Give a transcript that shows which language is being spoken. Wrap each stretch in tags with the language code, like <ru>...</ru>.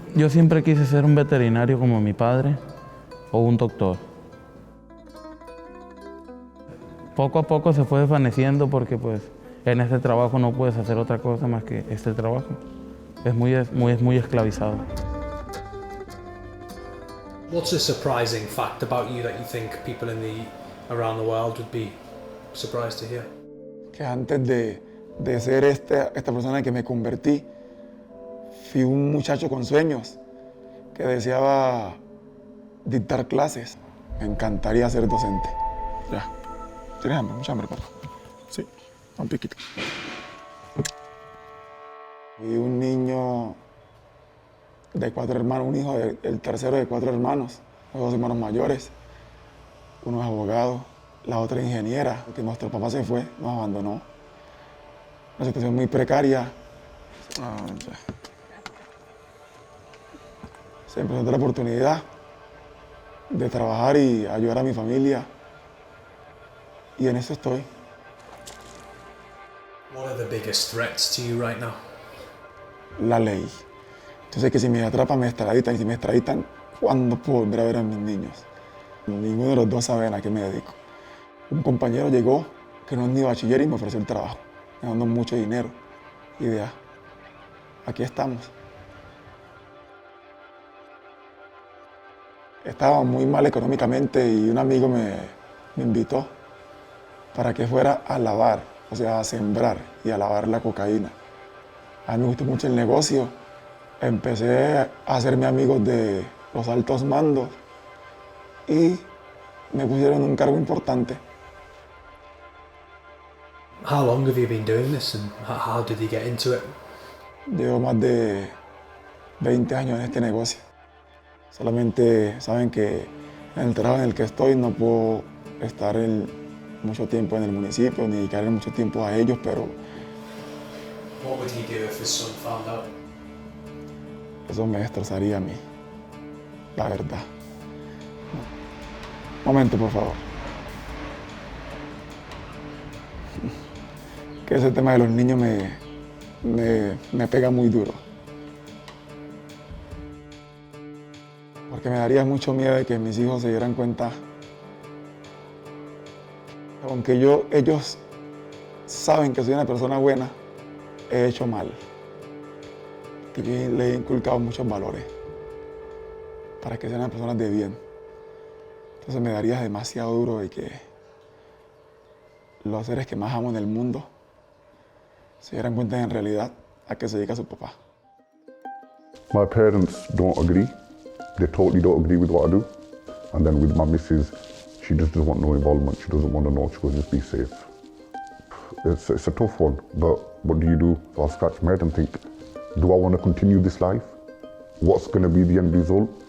<es>Yo siempre quise ser un veterinario como mi padre o un doctor. Poco a poco se fue desvaneciendo porque pues, en este trabajo no puedes hacer otra cosa más que este trabajo. Es muy esclavizado.</es> <en>What's a surprising fact about you that you think people around the world would be surprised to hear?</en> <es>Que antes de ser esta persona en que me convertí, fui un muchacho con sueños que deseaba dictar clases. Me encantaría ser docente. Ya. ¿Tienes hambre? ¿Mucha hambre, papá? Sí, un piquito. Fui un niño de 4 hermanos, un hijo el tercero de 4 hermanos, 2 hermanos mayores. Uno es abogado, la otra ingeniera, porque nuestro papá se fue, nos abandonó. Una situación muy precaria. Se me presentó la oportunidad de trabajar y ayudar a mi familia. Y en eso estoy.</es> <en>What are the biggest threats to you right now?</en> <es>La ley. Entonces que si me atrapan me extraditan y si me extraditan, ¿cuándo puedo volver a ver a mis niños? Ninguno de los dos sabe a qué me dedico. Un compañero llegó que no es ni bachiller y me ofreció el trabajo, me dando mucho dinero. Y de aquí estamos. Estaba muy mal económicamente y un amigo me invitó para que fuera a lavar, o sea, a sembrar y a lavar la cocaína. A mí me gustó mucho el negocio. Empecé a hacerme amigos de los altos mandos y me pusieron un cargo importante.</es> <en>How long have you been doing this and how did you get into it?</en> <es>Llevo más de 20 años en este negocio. Solamente saben que en el trabajo en el que estoy no puedo estar mucho tiempo en el municipio ni dedicarle mucho tiempo a ellos, pero</es> <en>What would he do if his son found out?</en> <es>eso me destrozaría a mí, la verdad. Momento, por favor. Que ese tema de los niños me pega muy duro. Porque me daría mucho miedo de que mis hijos se dieran cuenta. Aunque ellos saben que soy una persona buena, he hecho mal. Que yo le he inculcado muchos valores para que sean unas personas de bien. Entonces me daría demasiado duro de que los seres que más amo en el mundo se dieran cuenta en realidad a qué se dedica su papá.</es> <en>My parents don't agree. They totally don't agree with what I do. And then with my missus, she just doesn't want no involvement. She doesn't want to know. She goes, just be safe. It's a tough one, but what do you do? So I scratch my head and think, do I want to continue this life? What's going to be the end result?</en>